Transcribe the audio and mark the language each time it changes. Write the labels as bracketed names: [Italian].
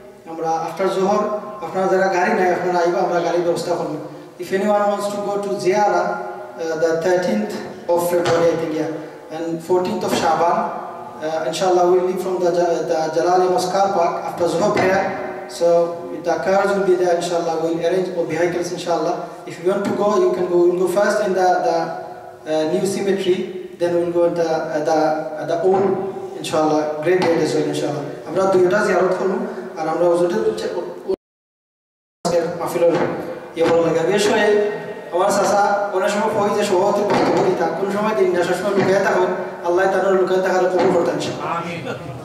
[Bangla] আমরা আফটার জোহর আপনারা যারা গাড়ি নাই আপনারা আইবা, আমরা গাড়ির ব্যবস্থা করব। [English] If anyone wants to go to Ziyara the 13th of February I think, yeah, and 14th of Shaban, inshallah we'll leave from the Jalali Mosque car park after Zuhr prayer. So the cars will be there, inshallah. We'll arrange for vehicles, inshallah. If you want to go, you can go. We'll go first in the new cemetery, then we'll go the old, inshallah, great gate as well, inshallah. [Bangla] আমরা দুইটা জিয়ারত করব আর আমরা ওজুতে মাহফিলের ইয়ে বলা লাগে। বিশেষ করে আমার চাচা অনেক সময় কই যে সভাপতির বক্তব্য দিতা, কোন সময় দিন না, সবসময় লুকাইয়া থাকুন, আল্লাহ তার লুকাইয়া থাকার কবুল করতেন ইনশাআল্লাহ।